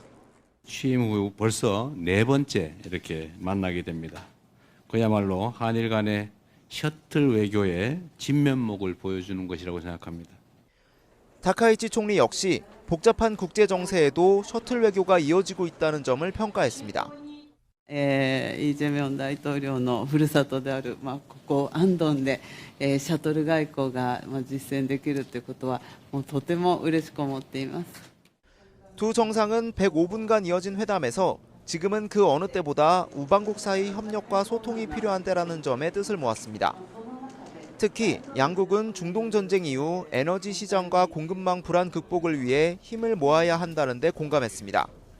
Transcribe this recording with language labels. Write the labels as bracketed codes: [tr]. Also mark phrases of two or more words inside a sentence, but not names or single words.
[ko] 취임 후 벌써 네 번째 이렇게 만나게 됩니다. 그야말로 한일 간의 셔틀 외교의 진면목을 보여주는 것이라고 생각합니다. 다카이치 총리 역시 복잡한 국제 정세에도 셔틀 외교가 이어지고 있다는 점을 평가했습니다. [ja] イ・ジェミョン大統領のふるさとである、ここ安東で、シャトル外交が、実践できるということはもうとても嬉しく思っています。 [ko] 두 정상은 105분간 이어진 회담에서 지금은 그 어느 때보다 우방국 사이 협력과 소통이 필요한 때라는 점에 뜻을 모았습니다. 특히 양국은 중동 전쟁 이후 에너지 시장과 공급망 불안 극복을 위해 힘을 모아야 한다는 데 공감했습니다.